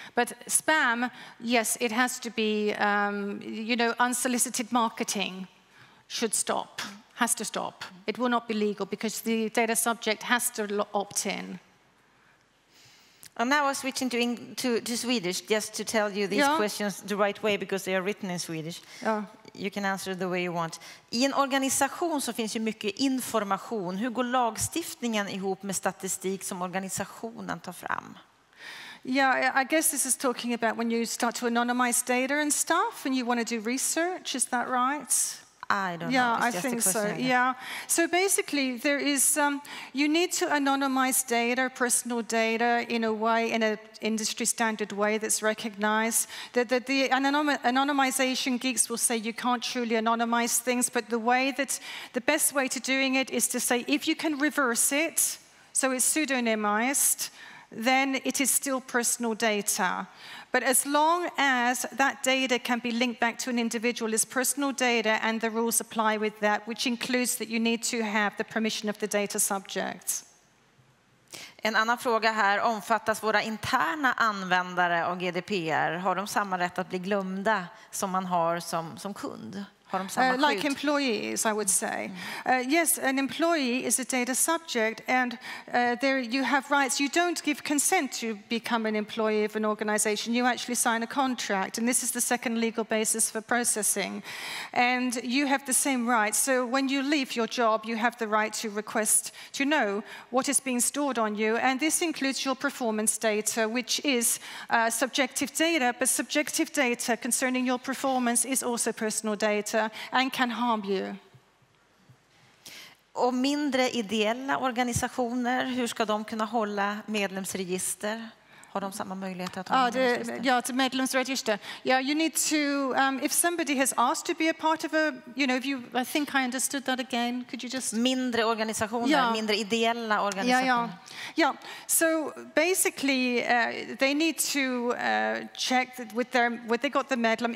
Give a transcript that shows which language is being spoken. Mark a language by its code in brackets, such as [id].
[en] But spam, yes, it has to be, unsolicited marketing should stop. Has to stop. It will not be legal because the data subject has to opt in. And now I'm switching to Swedish just to tell you these questions the right way because they are written in Swedish. [sv] Ja. [en] You can answer the way you want. [sv] I en organisation så finns ju mycket information. Hur går lagstiftningen ihop med statistik som organisationen tar fram? [en] Yeah, I guess this is talking about when you start to anonymize data and stuff and you want to do research, is that right? I don't know. Yeah, I think so. Yeah. So basically, there is you need to anonymize data, personal data, in a way, in an industry standard way that's recognized. The anonymization geeks will say you can't truly anonymize things, but the best way to doing it is to say if you can reverse it, so it's pseudonymized, then it is still personal data. But as long as that data can be linked back to an individual as personal data and the rules apply with that, which includes that you need to have the permission of the data subject. [sv] En annan fråga här, omfattas våra interna användare av GDPR? Har de samma rätt att bli glömda som man har som kund? [en] Like employees, I would say. Yes, an employee is a data subject, and there you have rights. You don't give consent to become an employee of an organization. You actually sign a contract, and this is the second legal basis for processing. And you have the same rights. So when you leave your job, you have the right to request to know what is being stored on you, and this includes your performance data, which is subjective data, but subjective data concerning your performance is also personal data and can harm you. [sv] Och mindre ideella organisationer, hur ska de kunna hålla medlemsregister? Har de samma möjligheter att ha medlemsregister? Ja, till medlemsregister. [en] Yeah, you need to, if somebody has asked to be a part of a, I think I understood that again. Could you just... [sv] Mindre organisationer, mindre ideella organisationer. [en] Yeah. So basically, they need to check that with they got the medlem.